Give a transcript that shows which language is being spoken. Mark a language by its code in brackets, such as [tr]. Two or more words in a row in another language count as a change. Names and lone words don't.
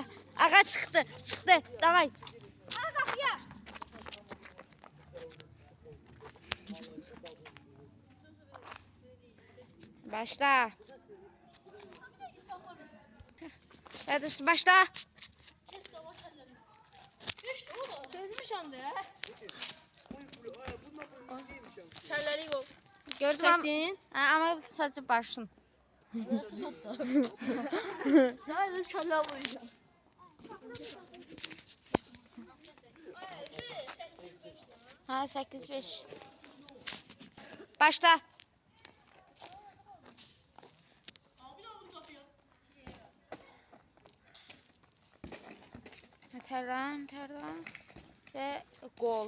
[az] Ağa çıxdı, davay. Başla. [tr] Hadi başla. [az] Çözmüşəm də. Kəlləli qol. Gördüm Çəkdin? [tr] ama sadece başın. Sadece şalla vuracağım. [az] Ha 8-5. Başla. Tərlan ve gol.